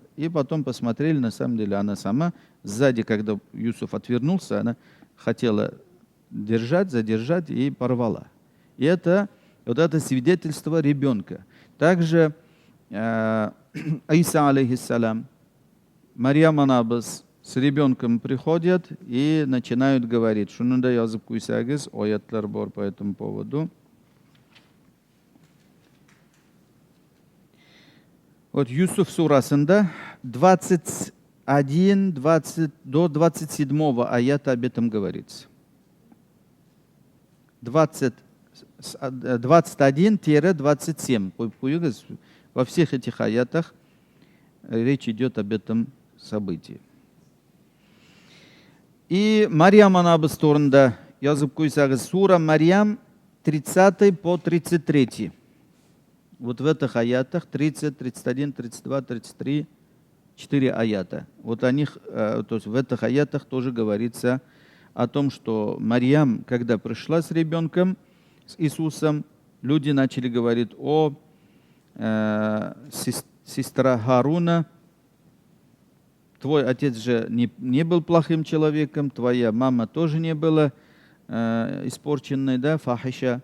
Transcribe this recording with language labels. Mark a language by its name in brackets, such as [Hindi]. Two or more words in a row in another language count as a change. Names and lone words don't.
[Russian] И потом посмотрели, на самом деле, она сама. Сзади, когда Юсуф отвернулся, она хотела задержать и порвала. И это вот это свидетельство ребенка. Также Иса алейхиссалам, Марьям Анабас, с ребенком приходят и начинают говорить. [Tatar] Шунунда язып куйсагыз, аятлар бар [Russian] по этому поводу. Вот Юсуф сурасында 21, 20, до 27 аята об этом говорится. 21-27. Во всех этих аятах речь идет об этом событии. [Tatar] И Марьям анабыз турында язып куйсагыз, [Russian] сура Марьям 30 по 33. Вот в этих аятах 30, 31, 32, 33, 4 аята. Вот о них, то есть в этих аятах тоже говорится о том, что Марьям, когда пришла с ребенком, с Иисусом, люди начали говорить: о, сестра Харуна, твой отец же не был плохим человеком, твоя мама тоже не была испорченной, да, фахиша.